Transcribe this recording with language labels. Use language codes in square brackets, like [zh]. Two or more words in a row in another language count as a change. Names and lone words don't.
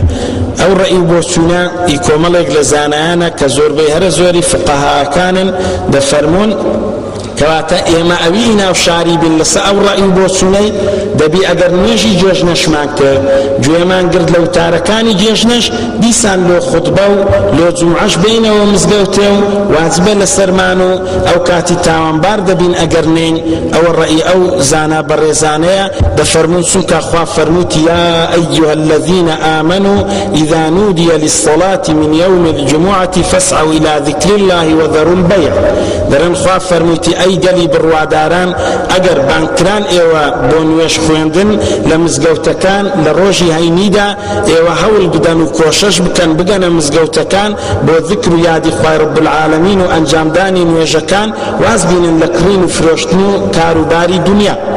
[ckb] ئەو ڕەئی بۆ چوونە ئی کۆمەڵێک لە زانایانە کە زۆربەی هەرە زۆری فقەهاکانن دەفەرمون کەواتە ئێمە ئەوی ناو شاری بن لەسەر ئەو ڕەئی بۆ چوونەی دەبی ئەگەر نوێژی جێژنەشمان کرد گوێمان گرت لە وتارەکانی جێژنەش دیسان لۆ خوتبە و لۆ جومعەش بینەوە مزگەوتێ و واجبە لەسەرمان و ئەو کاتی تاوانبار دەبین ئەگەر نین. ئەوە ڕەئی ئەو زانا بەڕێزانەیە دەفەرمون چونکە خوا فەرمووتی [ar] یا ئەیها الذین آمنوا إذا نودي للصلاة من يوم الجمعة فاسعوا إلى ذكر الله وذروا البيع. [ckb] دەرەن خوا فەرمووتی ئەی گەلی بڕواداران ئەگەر بانکران ئێوە بۆ نوێژ خوێندن لە مزگەوتەکان لە ڕۆژی هەینیدا ئێوە هەوڵ بدەن و کۆشش بکەن بگەنە مزگەوتەکان بۆ ذکر و یادی خوای [ar] رب العالمین [ckb] و ئەنجامدانی نوێژەکان واز بینن لە کڕین و فرۆشتن و کاروباری دنیا.